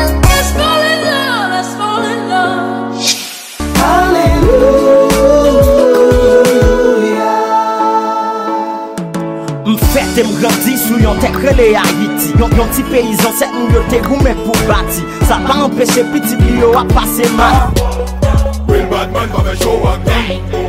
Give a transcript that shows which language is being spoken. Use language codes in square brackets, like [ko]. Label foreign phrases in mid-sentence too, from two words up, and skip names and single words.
[en] Let's fall in love, let's fall in love. [ht] Aleluya. M fèt e m grandi sou yon tèt rele Ayiti. Yon, yon ti peyizan, sèt nou yo te goumen pou bati. Sa pa anpeche piti li yo a pase mal. [en] Real bad man [ht] pa fè show ak nou.